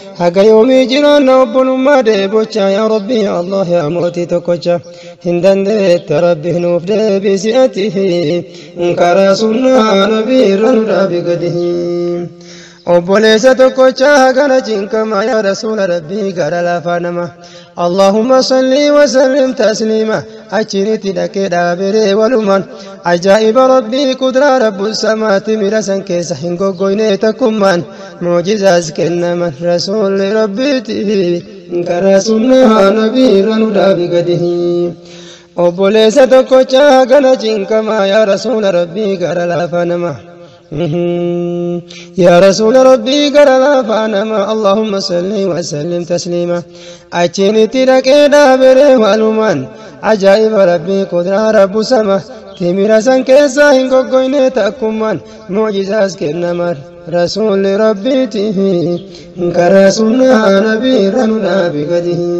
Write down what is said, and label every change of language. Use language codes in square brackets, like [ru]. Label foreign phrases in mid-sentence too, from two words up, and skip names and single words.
[om] Haga yoomii jiraanna obbolummaa deebocha. Yaa Rabbi yaa Allah yaa mootii tokkocha. Hin dandeetta Rabbi nuuf deebisi atihi. Karaa sunnaa nabii irra nu dhaabe gadi. Obboleessa tokkochaa hagana cinqama yaa Rasuula Rabbii gara lafaa nama. [ar] اللهم صل وسلم تسليما. [om] Achinitti dhaqee dhaabiree walumaan. Ajaa'iba Rabbii kudraa Rabbu samaati mira san keessa hin goggoyne takkummaan. Mu'jizaas kennaman Rasuulli Rabbiiti. Karaa sunnaa Nabii irra nu dhaabi gadi. Obboleessa tokkochaa hagana cinqama yaa Rasuula Rabbii gara lafaa nama. [ar] يا رسول ربي قال لا فانما اللهم صل وسلم تسليما. [om] Achinitti dhaqee dhaabere walumaan. Ajaa'iba Rabbii kudraa Rabbu sama. Timira san keessa hin goggoyne takkummaan. Mu'jizaas kennaman Rasuulli Rabbiiti. Karaa sunnaa Nabii irra nu dhaabi gadi.